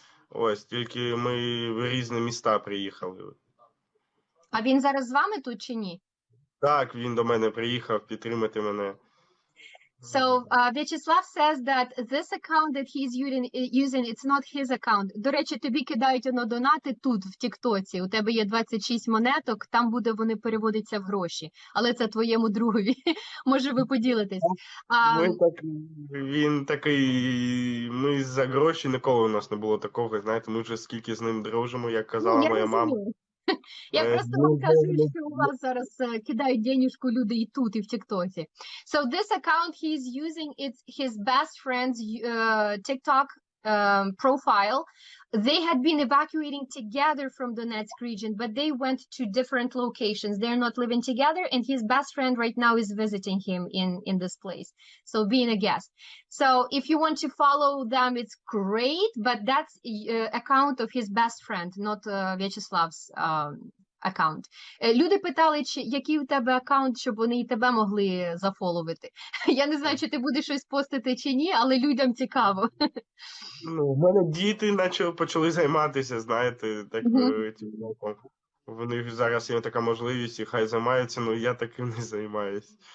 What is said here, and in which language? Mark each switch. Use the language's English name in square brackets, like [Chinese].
[Ukrainian] Ось, тільки ми в різні міста приїхали. А він зараз з вами тут чи ні? Так, він до мене приїхав підтримати мене. [English] So Vyacheslav says that this account that he's using, it's not his account. [Ukrainian] До речі, тобі кидають донати тут, в Тіктоці. У тебе є 26 монеток, там буде вони переводяться в гроші. Але це твоєму другові. Може, ви поділитесь. Він такий, ми за гроші, ніколи у нас не було такого, знаєте, ми вже скільки з ним дружимо, як казала моя мама. Я просто вам кажу, що у вас зараз кидають денежку люди і тут, і в TikTok. [English] So this account he's using, it's his best friend's TikTok profile. They had been evacuating together from Donetsk region, but they went to different locations. They're not living together, and his best friend right now is visiting him in this place. So being a guest. So if you want to follow them, it's great, but that's account of his best friend, not Vyacheslav's аккаунт. [Ukrainian] Люди питали, який у тебе аккаунт, щоб вони і тебе могли зафоловити. Я не знаю, чи ти будеш щось постити чи ні, але людям цікаво. Ну, у мене діти почали займатися, знаєте, так, тіктоком. В них зараз є така можливість, і хай займаються, але я таким не займаюсь.